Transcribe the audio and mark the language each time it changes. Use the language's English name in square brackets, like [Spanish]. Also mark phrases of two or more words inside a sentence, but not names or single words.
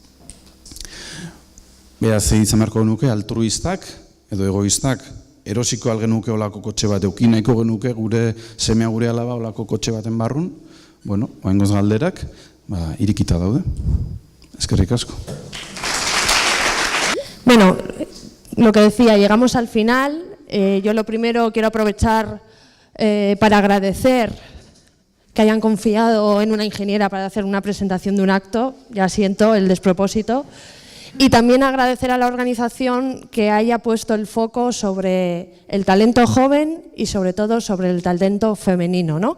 [Basque] Beraz, izan beharko genuke altruistak edo egoistak erosiko algenuke olako kotxe bat, eukin nahiko genuke gure semea gure alaba olako kotxe baten barrun, bueno, oaingoz galderak, irikita daude. Eskerrik asko. [Spanish] Bueno, lo que decía, llegamos al final. Yo lo primero quiero aprovechar para agradecer que hayan confiado en una ingeniera para hacer una presentación de un acto, ya siento el despropósito, y también agradecer a la organización que haya puesto el foco sobre el talento joven y sobre todo sobre el talento femenino, ¿no?